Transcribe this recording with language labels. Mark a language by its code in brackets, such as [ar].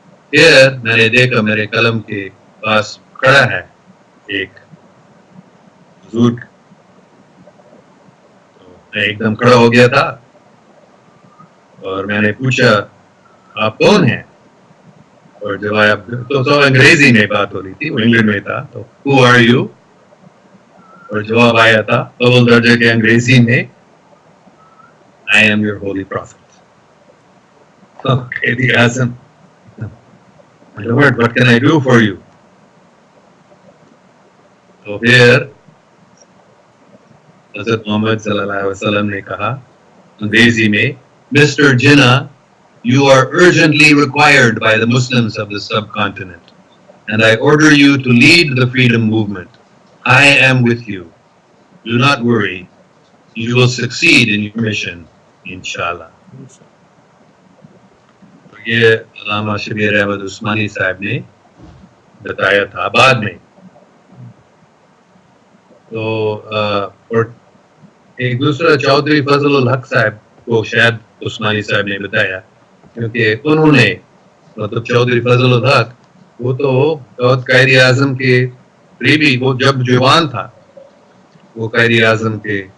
[hi] फिर मैंने देखा मेरे कलम के पास खड़ा है एक बुजुर्ग, तो मैं एकदम खड़ा हो गया था और मैंने पूछा आप कौन हैं, और जवाब तो अंग्रेजी में बात हो रही थी, वो इंग्लैंड में था, तो [en] who are you, [hi] और जवाब आया था अव्वल दर्जे के अंग्रेजी में [en] I am your holy prophet. Okay, the Azam, my Lord, what can I do for you? [hi] तो फिर हज़रत मोहम्मद सल्लल्लाहु अलैहि वसल्लम ने कहा अंग्रेजी में, Mr. [en] Jinnah, you are urgently required by the Muslims of the subcontinent, and I order you to lead the freedom movement. I am with you. Do not worry. You will succeed in your mission, इंशाल्लाह। [hi] तो ये अल्लामा शबीर अहमद उस्मानी साहब ने बताया था बाद में। तो और एक दूसरा चौधरी फजलुल हक साहब को शायद उस्मानी साहब ने बताया, क्योंकि उन्होंने मतलब चौधरी फजलुल हक वो तो कायद आज़म के करीबी, वो जब जवान था वो कायद आज़म के